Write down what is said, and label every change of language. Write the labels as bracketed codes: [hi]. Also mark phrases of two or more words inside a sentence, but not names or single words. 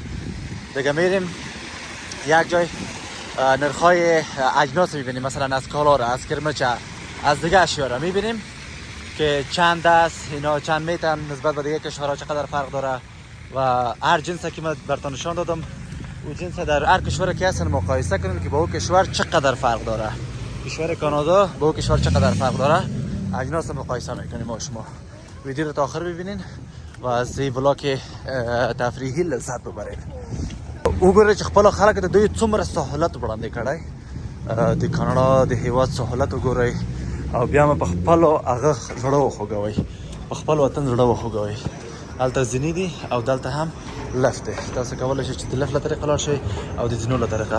[fa] دیگه میریم یک جای نرخ‌های اجناس میبینیم، مثلا از کالا را، از کرمچه، از دیگه اشیا را میبینیم که چند است، اینا چند میتن، نسبت به دیگه کشورها چقدر فرق داره و هر جنسی که من براتون نشان دادم او جنس در هر کشور که هستن مقایسه کنید که با اون کشور چقدر فرق داره. کشور کانادا با اون کشور چقدر فرق داره، اجناس مقایسه میکنیم ما شما. ویدیو رو تا آخر ببینین و از این بلاک تفریحی لذت ببرید. [ps] وګورئ چې خپل خلک د دوی څومره سهولت وړاندې کړی د کاناډا د هیواد سهولت وګورئ او بیا مې په خپلو هغه زړه وخوږوئ، په خپل وطن زړه وخوږوئ. هلته زینې دي او دلته هم لفت دی. تاسو کولی شئ چې د لفت له طریقه لاړ شئ او د زینو له طریقه.